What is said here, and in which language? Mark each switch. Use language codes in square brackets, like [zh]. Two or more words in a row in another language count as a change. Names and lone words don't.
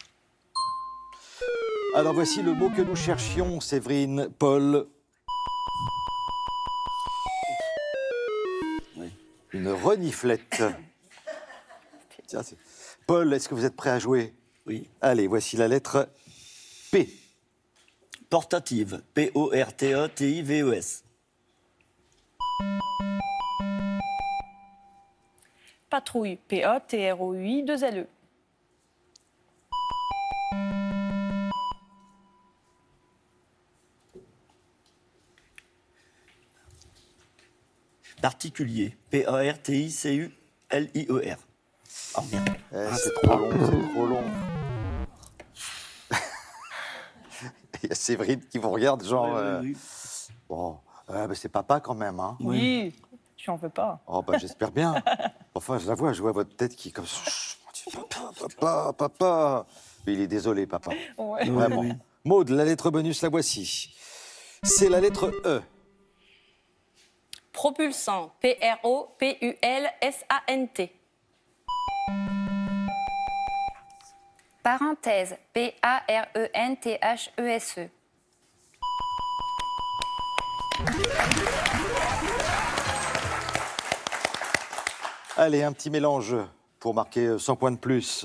[fr] Alors voici le mot que nous cherchions, Séverine. Paul. Oui. Une reniflette. Tiens, Paul, est-ce que vous êtes prêt à jouer? Oui. Allez, voici la lettre P. Portative. P-O-R-T-A-T-I-V-E-S. Patrouille. P-A-T-R-O-U-I, 2 L-E. Particulier. P-A-R-T-I-C-U-L-I-E-R. Oh merde. C'est trop long, c'est trop long. Il y a Séverine qui vous regarde, genre... Oui. Bon, c'est papa quand même, hein? Oui, je n'en veux pas. Oh, bah j'espère bien. Enfin, je vois votre tête qui est comme... Papa. Mais il est désolé, papa. Ouais. Vraiment. Oui. Maude, la lettre bonus, la voici. C'est la lettre E. Propulsant. P-R-O-P-U-L-S-A-N-T. Parenthèse. P-A-R-E-N-T-H-E-S-E. Allez, un petit mélange pour marquer 100 points de plus.